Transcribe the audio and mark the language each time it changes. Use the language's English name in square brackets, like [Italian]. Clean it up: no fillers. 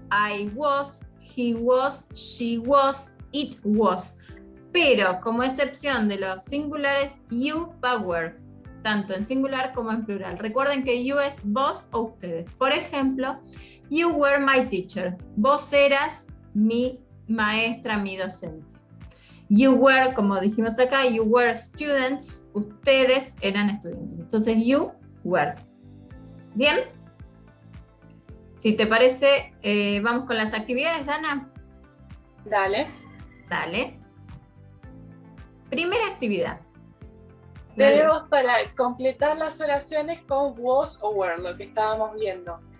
[English] I was, he was, she was, it was. [Spanish] Pero como excepción de los singulares, you va were, tanto en singular como en plural. Recuerden que you es vos o ustedes. Por ejemplo, [English] you were my teacher. [Spanish] Vos eras mi maestra, mi docente. [English] You were, [Spanish] como dijimos acá, [English] you were students. [Spanish] Ustedes eran estudiantes. Entonces, you were. ¿Bien? Si te parece, vamos con las actividades, Dana. Dale. Dale. Primera actividad. Tenemos para completar las oraciones con was o were, lo que estábamos viendo.